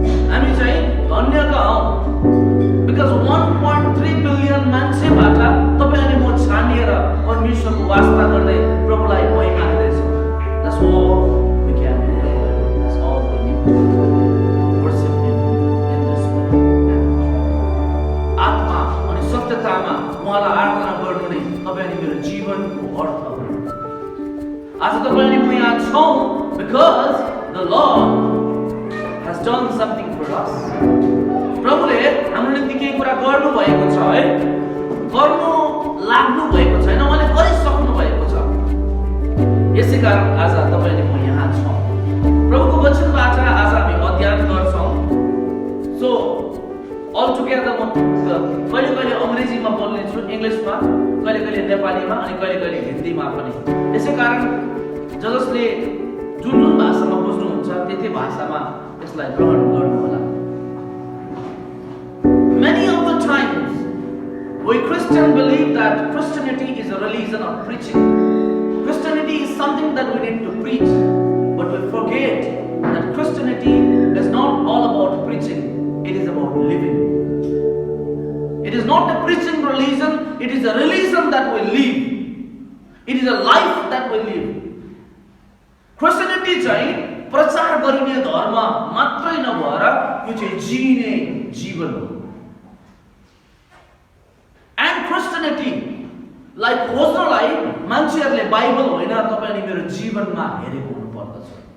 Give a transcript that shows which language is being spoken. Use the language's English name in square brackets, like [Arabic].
[Nepali] हामी चाहिँ धन्यका हौँ। Because 1.3 बिलियन मान्छेबाट तपाईले म छानिएर परमेश्वरको वास्ता गर्दै प्रभुलाई महिमा दिँदैछौँ। [English] That's all we can do. That's all we need to do. Worship Him in this way. [Nepali] आत्मा अनि सत्यतामा उहाँलाई आराधना गर्नु नै तपाईले मेरो जीवनको अर्थ हो। आज तपाईले म यहाँ छौँ [English] because the Lord has done something for us. [Nepali] प्रभुले हाम्रो निम्ति केही कुरा गर्नु भएको छ, है। गर्नु लाग्नु भएको छैन, उहाँले गरिसक्नु भएको छ। यसै कारण आज तपाईले म यहाँ छौँ। प्रभुको वचनबाट आज हामी अध्ययन गर्छौँ। [English] so all together [Nepali] म कहिले अङ्ग्रेजीमा बोल्ने छु, इङ्ग्लिसमा, कहिले नेपालीमा अनि कहिले हिन्दीमा पनि। यसै कारण जसले जुन भाषामा बुझ्नुहुन्छ त्यही भाषामा यसलाई ग्रहण गर्नु होला। [English] Many of the times we Christians believe that Christianity is a religion of preaching. Christianity is something that we need to preach, but we forget that Christianity is not all about preaching, it is about living. It is not a preaching religion, it is a religion that we live. It is a life that we live. [Nepali] Christianity चाहिँ प्रचार गरिने धर्म मात्रै नभएर यो चाहिँ जिने जीवन हो। And Christianity लाई खोज्नलाई मान्छेहरूले बाइबल होइन तपाईँ अनि मेरो जीवनमा हेरेको हुनुपर्दछ।